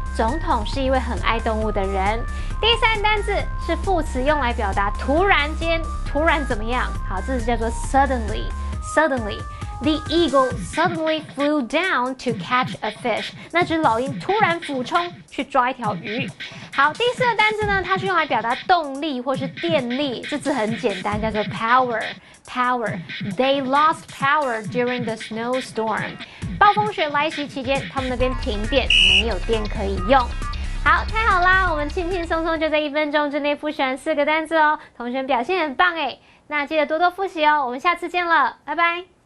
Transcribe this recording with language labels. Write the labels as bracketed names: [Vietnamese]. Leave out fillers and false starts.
[Chinese] 总统是一位很爱动物的人。第三单字是副词，用来表达突然间、突然怎么样。好，这是叫做 [English] suddenly。The eagle suddenly flew down to catch a fish. [Chinese] 那只老鹰突然俯冲去抓一条鱼。好，第4个单字呢，它是用来表达动力或是电力。这字很简单，叫做 [English] power。They lost power during the snowstorm. [Chinese] 暴风雪来袭期间，他们那边停电，没有电可以用。好，太好啦！我们轻轻松松就在1分钟之内复习完4个单字哦，同学们表现很棒诶。那记得多多复习哦，我们下次见了，拜拜。